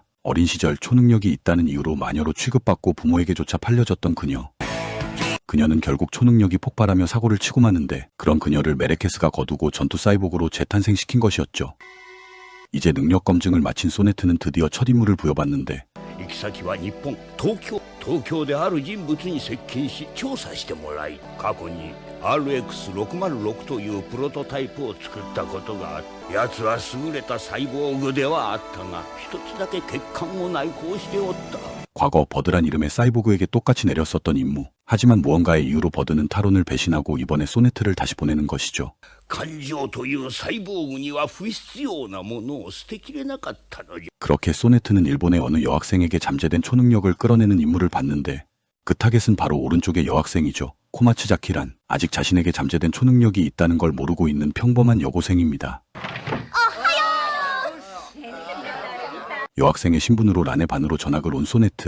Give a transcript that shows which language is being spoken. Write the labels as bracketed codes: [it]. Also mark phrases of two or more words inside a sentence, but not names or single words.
[ko] 어린 시절 초능력이 있다는 이유로 마녀로 취급받고 부모에게조차 팔려졌던 그녀. 그녀는 결국 초능력이 폭발하며 사고를 치고 마는데 그런 그녀를 메르케스가 거두고 전투 사이보그로 재탄생시킨 것이었죠. 이제 능력 검증을 마친 소네트는 드디어 첫 임무를 부여받는데 [ja] 行き先は日本、東京である人物に接近し調査してもらい、過去に RX606 というプロトタイプを作ったことがある。奴は優れたサイボーグではあったが、一つだけ欠陥を内包しておった。 [ko] 과거 버드란 이름의 사이보그에게 똑같이 내렸었던 임무. 하지만 무언가의 이유로 버드는 타론을 배신하고 이번에 소네트를 다시 보내는 것이죠. [ja] 感情というサイボーグには不必要なものを捨てきれなかったのじゃ。 [ko] 그렇게 소네트는 일본의 어느 여학생에게 잠재된 초능력을 끌어내는 임무를 받는데 그 타겟은 바로 오른쪽의 여학생이죠. 코마츠자키란 아직 자신에게 잠재된 초능력이 있다는 걸 모르고 있는 평범한 여고생입니다. 여학생의 신분으로 란의 반으로 전학을 온 소네트.